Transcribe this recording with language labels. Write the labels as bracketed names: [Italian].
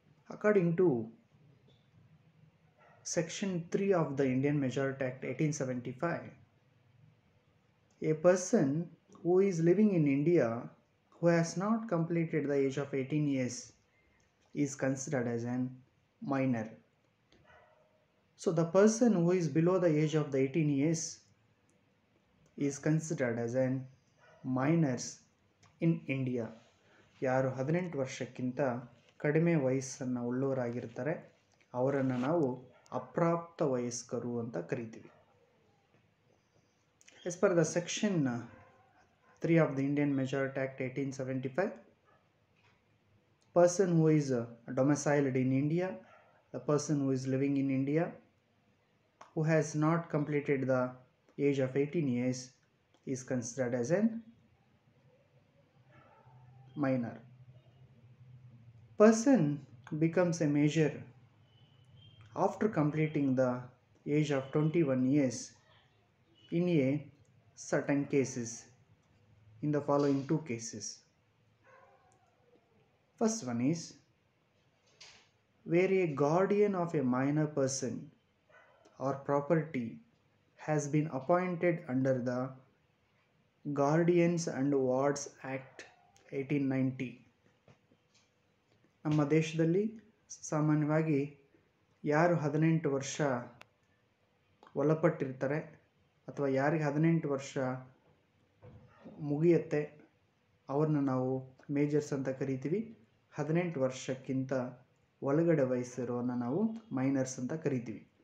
[English] According to Section 3 of the Indian Majority Act 1875, a person who is living in India who has not completed the age of 18 years is considered as an minor. So the person who is below the age of the 18 years is considered as an minors in India. [Kannada] ಯಾರು 18 ವರ್ಷಕ್ಕಿಂತ ಕಡಿಮೆ ವಯಸ್ಸನ್ನು ಉಳ್ಳವರಾಗಿರ್ತಾರೆ ಅವರನ್ನು ನಾವು ಅಪ್ರಾಪ್ತ ವಯಸ್ಕರು ಅಂತ ಕರಿತೀವಿ. [English] As per the section 3 of the Indian Majority Act 1875, person who is domiciled in India, the person who is living in India, who has not completed the age of 18 years is considered as a minor. Person becomes a major after completing the age of 21 years in a certain cases, in the following two cases. First one is where a guardian of a minor person or property has been appointed under the Guardians and Wards Act 1890. [Kannada] ನಮ್ಮ ದೇಶದಲ್ಲಿ ಸಾಮಾನ್ಯವಾಗಿ ಯಾರು 18 ವರ್ಷ ಒಳಪಟ್ಟಿರ್ತಾರೆ ಅಥವಾ ಯಾರಿಗೆ 18 ವರ್ಷ ಮುಗಿಯುತ್ತೆ ಅವ್ರನ್ನ ನಾವು ಮೇಜರ್ಸ್ ಅಂತ ಕರಿತೀವಿ. 18 ವರ್ಷಕ್ಕಿಂತ ಒಳಗಡೆ ವಯಸ್ಸಿರೋನ್ನ ನಾವು ಮೈನರ್ಸ್ ಅಂತ ಕರಿತೀವಿ.